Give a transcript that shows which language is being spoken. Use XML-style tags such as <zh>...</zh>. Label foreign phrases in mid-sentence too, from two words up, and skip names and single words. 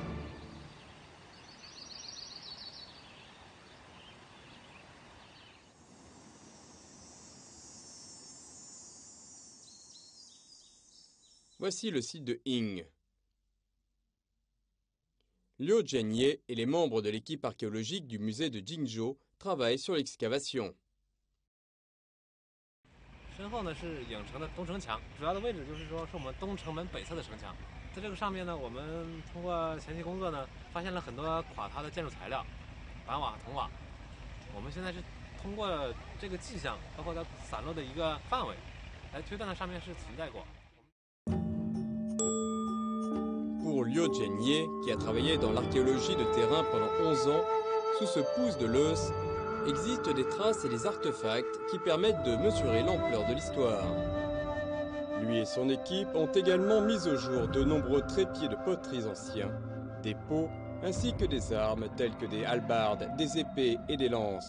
<fr>Voici le site de Ying. Liu Zhenye et les membres de l'équipe archéologique du musée de Jingzhou travaillent sur l'excavation.</fr> <zh>身后呢是影城的东城墙，主要的位置就是说是我们东城门北侧的城墙。在这个上面呢，我们通过前期工作呢，发现了很多垮塌的建筑材料，板瓦、铜瓦。我们现在是通过这个迹象，包括它散落的一个范围，来推断它上面是存在过。</zh> <fr>Pour Liu Zhenye, qui a travaillé dans l'archéologie de terrain pendant 11 ans, sous ce pouce de l'os, existent des traces et des artefacts qui permettent de mesurer l'ampleur de l'histoire. Lui et son équipe ont également mis au jour de nombreux trépieds de poteries anciens, des pots, ainsi que des armes telles que des hallebardes, des épées et des lances.</fr>